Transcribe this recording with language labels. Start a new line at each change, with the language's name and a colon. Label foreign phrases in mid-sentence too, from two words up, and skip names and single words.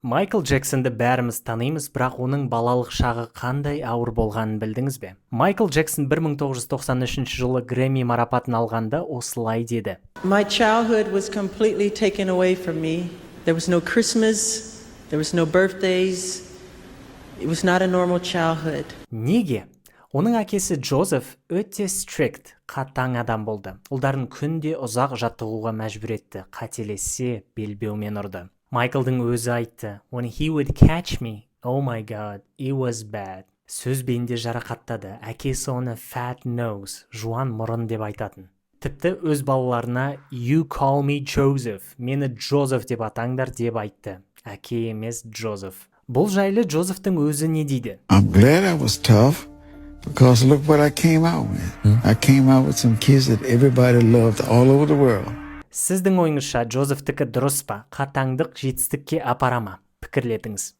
Kazakh: Майкл Джексонды бәріміз танимыз, бірақ оның балалық шағы қандай ауыр болғанын білдіңіз бе? Майкл Джексон 1993 жылы Грэмми марапатын алғанда осылай деді.
English: My childhood was completely taken away from me. There was no Christmas, there was no birthdays. It was not a normal childhood.
Kazakh: Неге? Оның әкесі Джозеф өте strict, қатаң адам болды. Ұлдарын күнде ұзақ жаттығуға мәжбүр етті, қателессе белбеумен ұрды. Майклдың өзі айтты,
English: when he would catch me, oh my god, it was bad.
Kazakh: Сөзбен де жарақаттады, әкесі оны
English: fat nose,
Kazakh: жуан мұрын деп айтатын. Тіпті өз балаларына
English: you call me Joseph,
Kazakh: мені Джозеф деп атаңдар деп айтты. Әке емес Джозеф. Бұл жайлы Джозефтің өзі не дейді?
English: I'm glad I was tough because look what I came out with. I came out with some kids that everybody loved all over the world.
Kazakh: Сіздің ойыңызша Джозефтікі дұрыс па? Қатаңдық жетістікке апара ма? Пікірлетіңіз.